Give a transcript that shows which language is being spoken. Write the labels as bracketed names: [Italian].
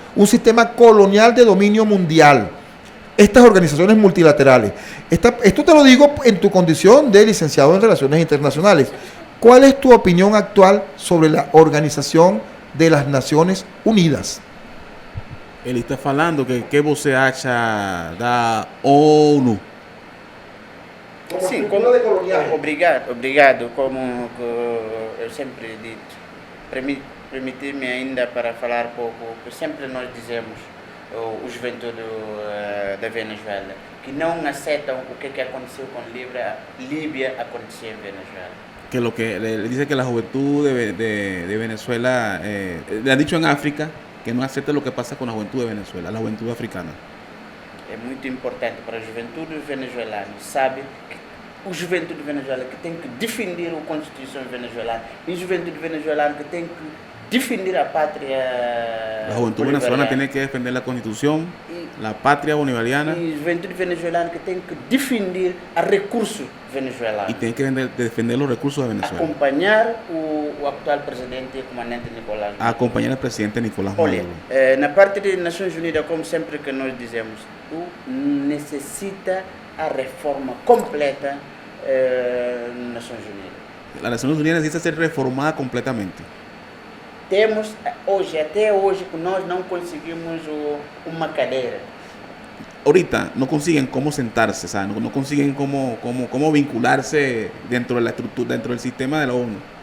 [Spanish] Un sistema colonial de dominio mundial. Estas organizaciones multilaterales. Esto te lo digo en tu condición de licenciado en Relaciones Internacionales. ¿Cuál es tu opinión actual sobre la Organización de las Naciones Unidas? [Portuguese] Ele está falando que você acha da ONU? Sim, como, obrigado, como eu sempre dito. Permitir-me ainda para falar pouco, que sempre nós dizemos, o juventude da Venezuela, que não aceitam o que aconteceu com Líbia acontecer em Venezuela. [Spanish] Que lo que le dice que la juventud de Venezuela, le han dicho en África que no acepte lo que pasa con la juventud de Venezuela, la juventud africana. [Portuguese] É muito importante para a juventude venezuelana, sabe que a juventude venezuelana que tem que defender a Constituição venezuelana e a juventude venezuelana que tem que defender a pátria [Spanish] La juventud venezolana tiene que defender la Constitución, la patria bolivariana [Portuguese] e a juventude venezuelana que tem que defender a recurso venezuelano. [Spanish] y tiene que defender los recursos de Venezuela. [Portuguese] Acompanhar o atual presidente, o comandante Nicolás Maduro. [Spanish] A acompañar al presidente Nicolás [Portuguese] Olha, [Spanish] Maduro. [Portuguese] na parte das Nações Unidas, como sempre que nós dizemos, necessita a reforma completa das Nações Unidas. [Spanish] La Naciones Unidas necesita ser reformada completamente. [Portuguese] Temos hoje, até hoje, que nós não conseguimos uma cadeira. [Spanish] Ahorita no consiguen cómo sentarse, o sea, no consiguen cómo vincularse dentro de la estructura, dentro del sistema de la ONU.